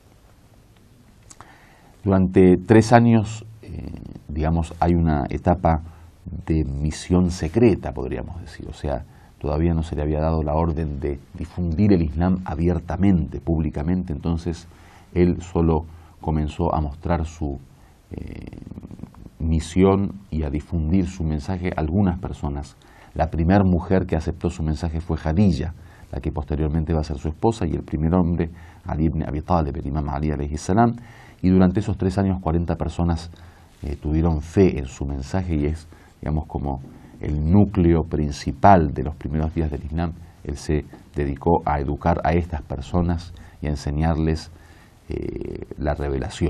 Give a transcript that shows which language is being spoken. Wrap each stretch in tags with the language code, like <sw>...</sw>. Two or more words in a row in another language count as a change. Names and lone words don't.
<es>Durante 3 años, digamos, hay una etapa de misión secreta, podríamos decir, o sea, todavía no se le había dado la orden de difundir el Islam abiertamente, públicamente, entonces él solo comenzó a mostrar su misión y a difundir su mensaje a algunas personas. La primera mujer que aceptó su mensaje fue Khadija, la que posteriormente va a ser su esposa, y el primer hombre, Ali ibn Abi Talib, el imam Ali</es> <ar>عليه السلام,</ar> <es>y durante esos 3 años 40 personas tuvieron fe en su mensaje, y es, digamos, como el núcleo principal de los primeros días del Islam. Él se dedicó a educar a estas personas y a enseñarles la revelación.</es>